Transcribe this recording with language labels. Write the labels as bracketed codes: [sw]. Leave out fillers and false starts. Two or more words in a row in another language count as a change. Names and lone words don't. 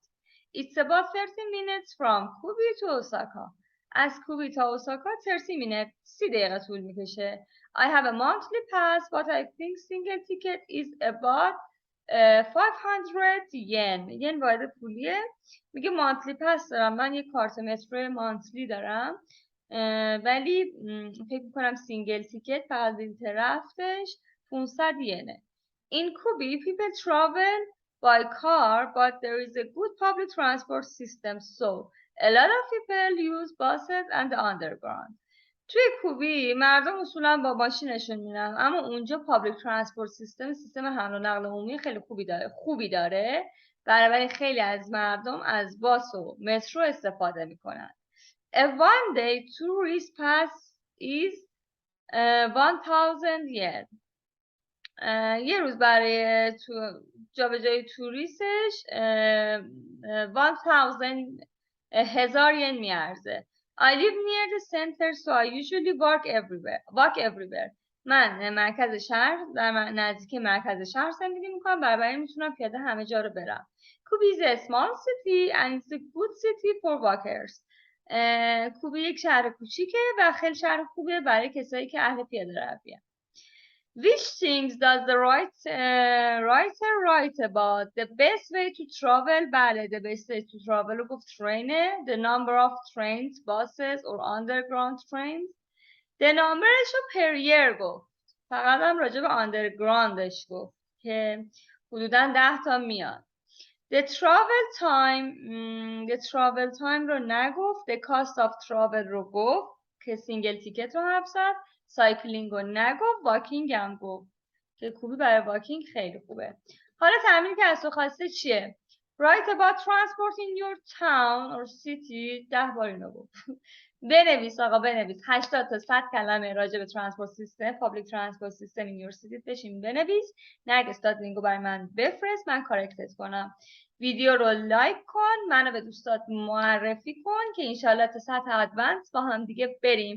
[en] It's about 30 minutes from Kobe to Osaka. [fa] از کوبی تا اوساکا 30 minutes، 30 دقیقه طول میکشه. [en] I have a monthly pass, but I think single ticket is about 500 yen. [fa] ین واحد پولیه. میگه [en] monthly pass [fa] دارم، من یک کارت مترو مانتلی دارم، ولی فکر میکنم [en] single ticket [fa] فقط بلیط رفتش 500 ینه. [en] In Kobe, people travel by car, but there is a good public transport system, so a lot of people use buses and the underground. [fa] توی کوبی مردم اصولا با ماشینشون میرن، اما اونجا [en] public transport system [fa] حمل و نقل عمومی خیلی خوبی داره. بنابراین خیلی از مردم از باس و مترو استفاده میکنن. [en] A one day tourist pass is 1000 yen. [fa] یه روز برای جابجایی توریستش 1000 ین میارزه. [en] I live near the center, so I usually walk everywhere. [fa] من در نزدیک مرکز شهر زندگی میکنم، برای میتونم پیاده همه جا رو برم. [en] کوبی is a small city and it's a good city for walkers. [fa] کوبی یک شهر کوچیکه و خیلی شهر خوبیه برای کسایی که اهل پیاده رویه. [en] Which things does the writer write about? The best way to travel. بله، the best way to travel [fa] رو گفت ترینه. [en] The number of trains, buses or underground trains. [fa] The numberش رو [en] per year [fa] گفت. فقط هم راجع به undergroundش گفت که حدوداً 10 تا میاد. [en] The travel time [fa] رو نگفت. [en] The cost of travel [fa] رو گفت که [en] single ticket رو 700. [fa] سایکلینگ رو نگفت. واکینگ هم گفت که کوبی برای واکینگ خیلی خوبه. حالا تمرینی که از تو خواسته چیه؟ [en] Write about transport in your town or city. [fa] 10 بار اینو گفت. بنویس آقا، بنویس 80 تا 100 کلمه راجع به [en] transport system, public transport system in your city [fa] بشین بنویس. نرگس داد لینکو برای من بفرست، من کارکتت کنم. ویدیو رو لایک کن، منو به دوستات معرفی کن که انشالله تا سطح ادوانس با هم دیگه بریم.